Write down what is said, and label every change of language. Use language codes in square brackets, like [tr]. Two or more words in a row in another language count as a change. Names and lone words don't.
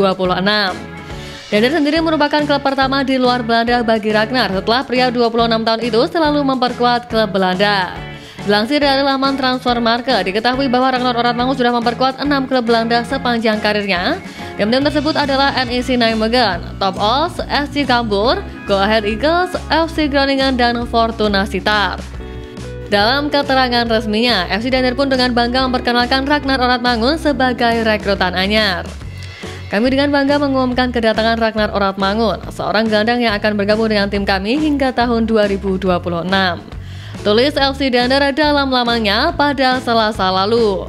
[id] Dender sendiri merupakan klub pertama di luar Belanda bagi Ragnar setelah pria 26 tahun itu selalu memperkuat klub Belanda. Dilansir dari laman Transfermarkt, diketahui bahwa Ragnar Oratmangun sudah memperkuat 6 klub Belanda sepanjang karirnya. Tim-tim tersebut adalah NEC Nijmegen, Top Os, SC Cambuur, Go Ahead Eagles, FC Groningen, dan Fortuna Sittard. Dalam keterangan resminya, FC Dender pun dengan bangga memperkenalkan Ragnar Oratmangun sebagai rekrutan anyar. Kami dengan bangga mengumumkan kedatangan Ragnar Oratmangun, seorang gelandang yang akan bergabung dengan tim kami hingga tahun 2026. Tulis FC Dender dalam lamannya pada Selasa lalu.